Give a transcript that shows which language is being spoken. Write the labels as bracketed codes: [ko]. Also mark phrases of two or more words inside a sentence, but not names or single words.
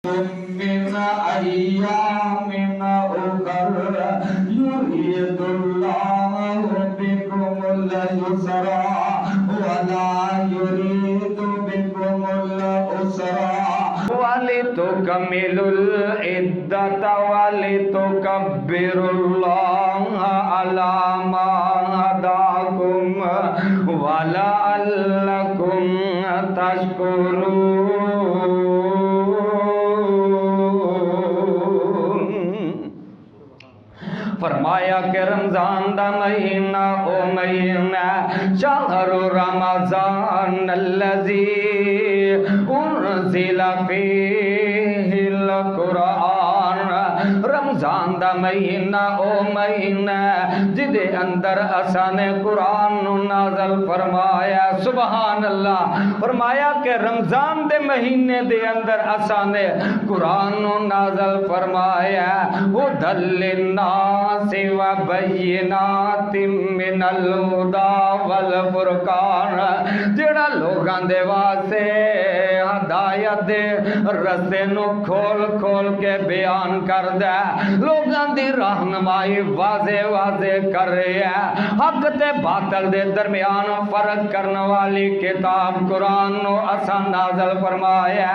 [ar] من أيام أخر يريد الله بكم اليسر ولا يريد بكم العسر ولتكملوا العدة ولتكبروا الله على ما هداكم ولعلكم تشكرون. [pa] فرمایا کہ رمضان دا مہینہ او مہینہ [ar] شہر رمضان الذی انزل فیہ القرآن. [pa] رمضان دا مہینہ او مہینہ جدے اندر اساں نے قرآن نو نازل فرمایا. [ar] سبحان اللہ. [pa] فرمایا کہ رمضان دے مہینے دے اندر اساں نے قرآن نو نازل فرمایا. [ar] ہدی للناس وبینات من الہدی والفرقان. [pa] جڑا لوگاں دے واسطے ہدایت دے رستے نو کھول کھول کے بیان کردا ہے, لوگاں دی رہنمائی واضح واضح کر رہی ہے. حق تے باطل دے درمیان فرق کرنے والی کتاب قرآن نو اساں نازل فرمایا.